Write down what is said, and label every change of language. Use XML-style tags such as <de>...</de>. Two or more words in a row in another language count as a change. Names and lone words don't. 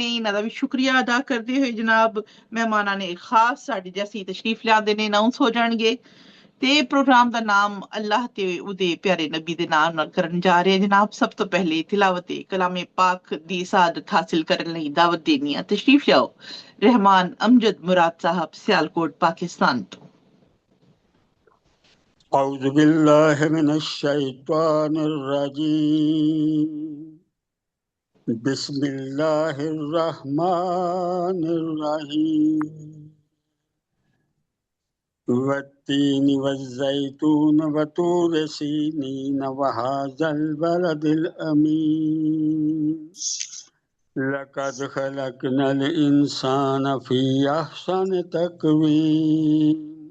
<pa>ਇਹਨਾਂ ਦਾ ਵੀ ਸ਼ੁਕਰੀਆ ਅਦਾ ਕਰਦੇ ਹੋਏ ਜਨਾਬ ਮਹਿਮਾਨਾਂ ਨੇ ਖਾਸ ਸਾਡੇ ਜੈਸੀ ਤਸ਼ਰੀਫ ਲਿਆਉਂਦੇ ਨੇ ਅਨਾਉਂਸ ਹੋ ਜਾਣਗੇ ਤੇ ਪ੍ਰੋਗਰਾਮ ਦਾ ਨਾਮ ਅੱਲਾਹ ਤੇ ਉਹਦੇ ਪਿਆਰੇ ਨਬੀ ਦੇ ਨਾਮ ਨਾਲ ਕਰਨ ਜਾ ਰਹੇ ਜਨਾਬ। ਸਭ ਤੋਂ ਪਹਿਲੇ ਤਿਲਾਵਤ ਕਲਾਮੇ ਪਾਕ ਦੀ ਸਾਦਤ ਹਾਸਿਲ ਕਰਨ ਲਈ ਦਾਵਤ ਦੇਣੀ ਹੈ। ਤਸ਼ਰੀਫ ਲਿਆਓ ਰਹਿਮਾਨ ਅਮਜਦ ਮੁਰਾਦ ਸਾਹਿਬ ਸਿਆਲਕੋਟ पाकिस्तान ਤੋਂ।</pa> <ar>أعوذ بالله من الشيطان الرجيم بسم الله الرحمن الرحيم والتين والزيتون وطور سينين وهذا البلد الأمين لقد خلقنا الإنسان في أحسن تقويم</ar>